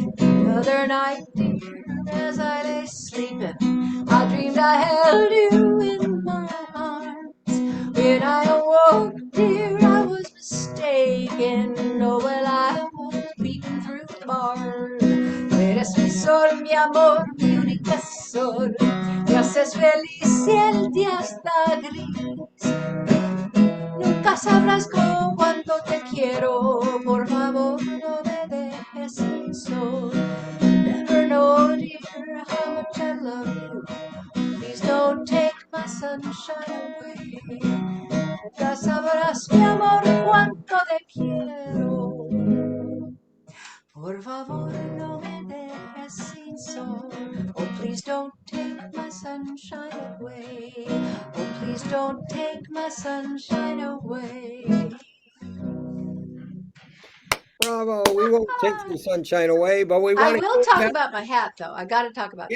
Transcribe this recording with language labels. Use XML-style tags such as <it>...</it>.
<en>The other night, dear, as I lay sleeping, I dreamed I held you in my arms. When I awoke, dear, I was mistaken. Oh, well, I was beaten through the bars.</en> <es>Eres mi sol, mi amor, mi única sol. Me haces feliz y el día está gris. Nunca sabrás con cuánto te quiero. Por favor, no me dejes sin sol.</es> <en>Never know, dear, how much I love you. Please don't take my sunshine away.</en> <es>Nunca sabrás, mi amor, cuánto te quiero. Por favor, no me dejes sin sol.</es> <en>Oh, please don't take my sunshine away. Oh, please don't take my sunshine away. Bravo. We won't take your sunshine away, but we I want to will hear talk about, about my hat, though. I got to talk about that.</en>